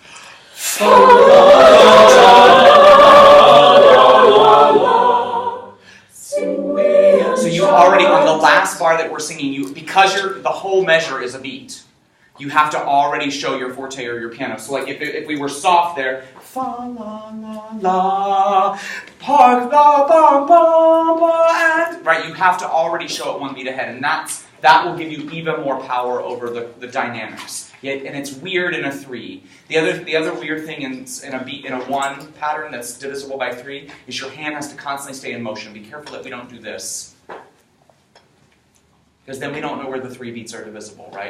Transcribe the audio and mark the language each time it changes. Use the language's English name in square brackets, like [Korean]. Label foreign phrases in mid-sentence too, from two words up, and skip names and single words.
[English] So you already, on the last bar that we're singing, because the whole measure is a beat, you have to already show your forte or your piano. So like if we were soft there, fa la la la, park la ba ba ba, and right, you have to already show it one beat ahead, and that will give you even more power over the dynamics. And it's weird in a 3. The other weird thing in a beat in a 1 pattern that's divisible by 3 is your hand has to constantly stay in motion. Be careful that we don't do this, because then we don't know where the 3 beats are divisible, right?